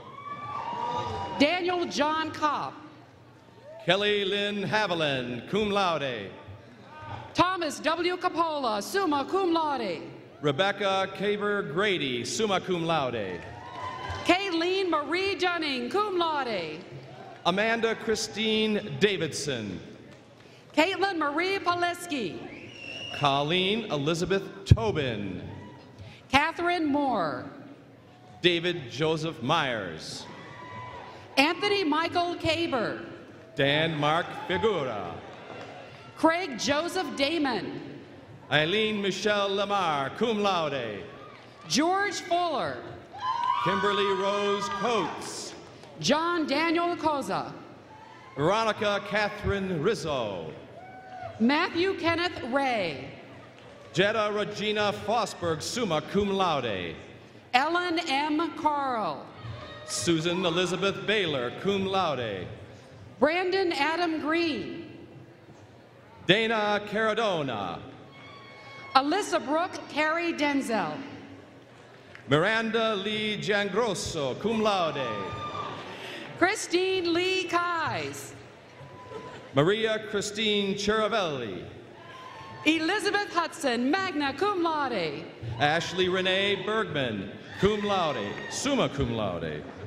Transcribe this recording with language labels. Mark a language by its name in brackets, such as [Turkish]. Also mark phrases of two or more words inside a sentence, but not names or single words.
[English] Daniel John Kopp. Kelly Lynn Haviland, [Latin] cum laude. [English] Thomas W. Capola, [Latin] summa cum laude. [English] Rebecca Caver Grady, [Latin] summa cum laude. [English] Kayleen Marie Dunning, [Latin] cum laude. [English] Amanda Christine Davidson. Caitlin Marie Poleski. Colleen Elizabeth Tobin. Catherine Moore. David Joseph Myers. Anthony Michael Caber. Dan Mark Figura. Craig Joseph Damon. Eileen Michelle Lamar, [Latin] cum laude. [English] George Fuller. Kimberly Rose Coates. John Daniel Koza. Veronica Catherine Rizzo. Matthew Kenneth Ray. Jetta Regina Fosberg, [Latin] summa cum laude. [English] Ellen M. Carl. Susan Elizabeth Baylor, [Latin] cum laude. [English] Brandon Adam Green. Dana Caradona. Alyssa Brooke Carey Denzel. Miranda Lee Giangrosso, [Latin] cum laude. [English] Christine Lee Kais. Maria Christine Chiravelli. Elizabeth Hudson, [Latin] magna cum laude. [English] Ashley Renee Bergman, [Latin] cum laude, summa cum laude.